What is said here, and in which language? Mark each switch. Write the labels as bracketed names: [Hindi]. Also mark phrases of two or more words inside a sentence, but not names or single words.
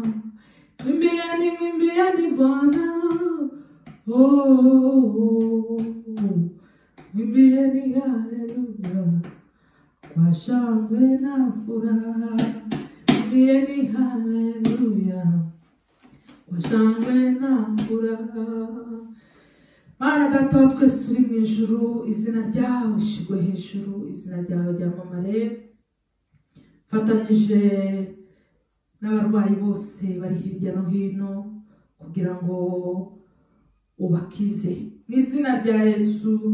[Swahili] Mwimbieni Bwana, oh, mwimbieni haleluya, kwa shangwe na furaha. Mwimbieni haleluya, kwa shangwe na furaha. [Kinyarwanda] Mana Data wa twese uri mu ijuru, izina ryawe rishigwe hejuru, izina ryawe ryamamare. Fatanyije n'abarwayi bose bari hirya no hino kugira ngo ubakize mu izina rya Yesu.